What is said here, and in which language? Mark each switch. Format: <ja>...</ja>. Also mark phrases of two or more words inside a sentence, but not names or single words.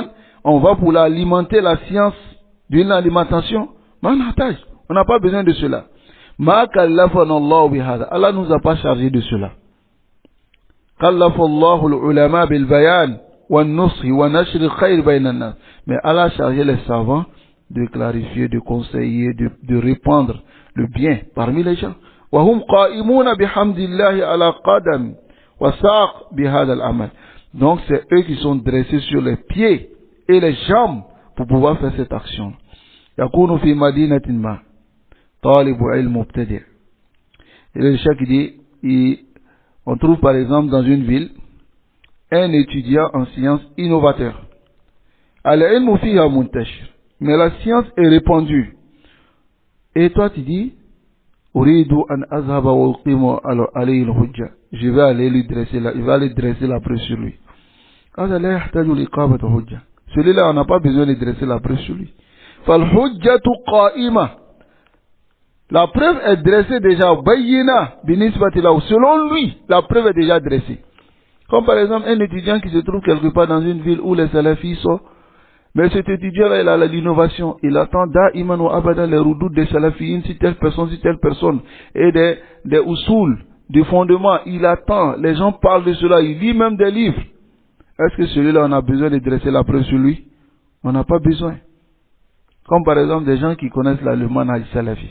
<fr>On va pour l'alimenter, la science d'une alimentation. On n'a pas besoin de cela.</fr> <ar>ما كلفنا الله بهذا.</ar> <fr>Allah nous a pas chargé de cela.</fr> <ar>كلف الله العلماء بالبيان والنصح ونشر الخير بين الناس.</ar> <fr>Mais Allah a chargé les savants de clarifier, de conseiller, de répandre le bien parmi les gens.</fr> <ar>وهم قائمون بحمد الله على قدم وساق بهذا العمل.</ar> <fr>Donc c'est eux qui sont dressés sur les pieds et les jambes pour pouvoir faire cette action.</fr> <ar>يكون في مدينة ما طالب علم مبتدع'.</ar> <fr>Et le cheikh dit, on trouve par exemple dans une ville un étudiant en sciences innovateur.</fr> <ar>العلم فيها منتشر.</ar> <fr>Mais la science est répandue. Et toi tu dis,</fr> <ar>أريد أن أذهب وأقيم عليه الحجة.</ar> <fr>Je vais aller lui dresser il va aller dresser la preuve sur lui. Celui-là, on n'a pas besoin de dresser la preuve sur lui. La preuve est dressée déjà. Selon lui, la preuve est déjà dressée. Comme par exemple un étudiant qui se trouve quelque part dans une ville où les salafis sont. Mais cet étudiant-là, il a l'innovation. Il attend</fr> <ar>دائما وأبدا</ar> <fr>les roudoutes des salafis, si telle personne, et des usul, des fondements. Il attend. Les gens parlent de cela. Il lit même des livres. Est-ce que celui-là, on a besoin de dresser la preuve sur lui? On n'a pas besoin. Comme par exemple des gens qui connaissent le</fr> <ar>منهج سلفي.</ar>